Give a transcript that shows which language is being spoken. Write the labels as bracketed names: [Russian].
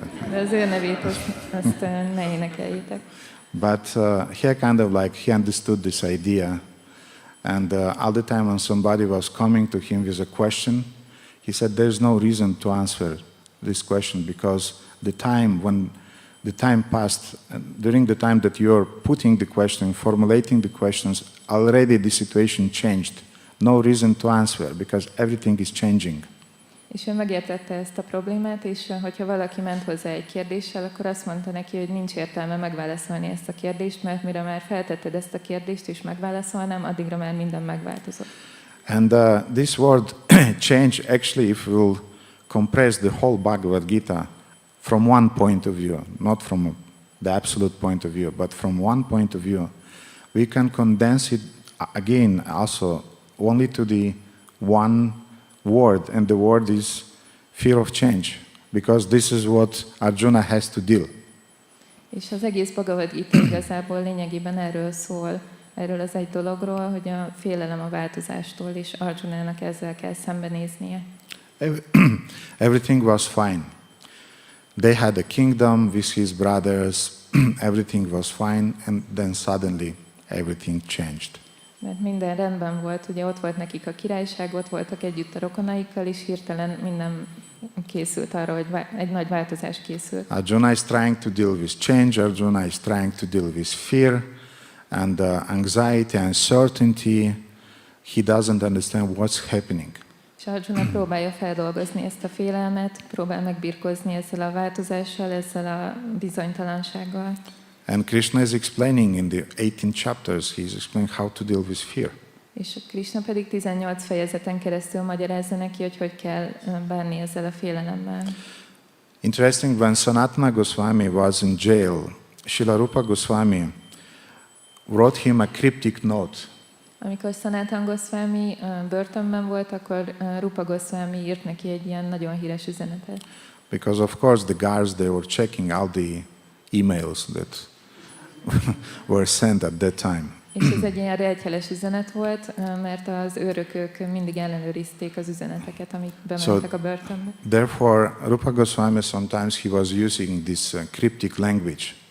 [Hungarian] De az ő nevét azt ne énekeljétek. [English] But he kind of like, he understood this idea. And all the time when somebody was coming to him with a question, he said, there's no reason to answer this question because when the time passed, during the time that you're putting the question, formulating the questions, already the situation changed. No reason to answer because everything is changing. [Hungarian] És ő megértette ezt a problémát, és hogyha valaki ment hozzá egy kérdéssel, akkor azt mondta neki, hogy nincs értelme megválaszolni ezt a kérdést, mert mire már feltetted ezt a kérdést, és megválaszolnám, addigra már minden megváltozott. [English] And this word change, actually, if we'll compress the whole Bhagavad Gita from one point of view, not from the absolute point of view, but from one point of view, we can condense it again also only to the one word, and the word is fear of change, because this is what Arjuna has to deal. [Hungarian] És az egész Bhagavad Gita igazából lényegében erről szól, erről az egy dologról, hogy a félelem a változástól, és Arjunának ezzel kell szembenéznie. [English] Everything was fine. They had a kingdom with his brothers, everything was fine, and then suddenly everything changed. [Hungarian] Mert minden rendben volt, ugye ott volt nekik a királyság, ott voltak együtt a rokonaikkal, és hirtelen minden készült arra, hogy egy nagy változás készült. [English] Arjuna is trying to deal with change, Arjuna is trying to deal with fear and anxiety, uncertainty. He doesn't understand what's happening. [Hungarian] És Arjuna próbálja feldolgozni ezt a félelmet, próbál megbirkózni ezzel a változással, ezzel a bizonytalansággal. [English] And Krishna is explaining in the 18 chapters, he's explaining how to deal with fear. [Hungarian] És Krishna pedig 18 fejezeten keresztül magyarázza neki, hogy hogy kell bánni ezzel a félelemmel. [English] Interesting, when Sanatana Goswami was in jail, Srila Rupa Goswami wrote him a cryptic note. [Hungarian] Amikor Sanatana Goswami börtönben volt, akkor Rupa Goswami írt neki egy ilyen nagyon híres üzenetet. [English] Because of course the guards, they were checking all the emails that were sent at that time. [Hungarian] És ez egy ilyen rejtjeles üzenet volt, mert az őrök mindig ellenőrizték az üzeneteket, amik bementek a börtönbe. [English] Therefore, Rupa Goswami sometimes he was using this cryptic language.